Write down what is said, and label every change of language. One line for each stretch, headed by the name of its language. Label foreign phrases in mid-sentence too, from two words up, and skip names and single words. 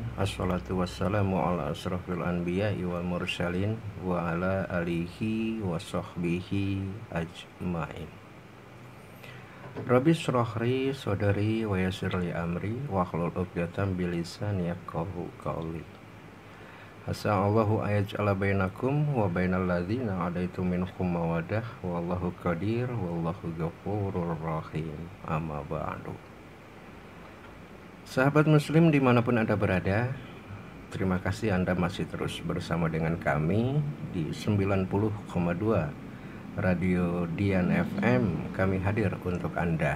Arabic: الصلاة والسلام على أشرف الأنبياء والمرسلين وعلى آله وصحبه أجمعين. رب اشرح لي صدري ويسر لي أمري واحلل عقدة من لساني يفقهوا قولي. أسأل الله أن يجعل بينكم وبين الذين عاديتم منهم مودة والله قدير والله غفور رحيم. أما بعد.
Indonesian: Sahabat muslim dimanapun Anda berada, terima kasih Anda masih terus bersama dengan kami di 90,2 Radio Dian FM. Kami hadir untuk Anda.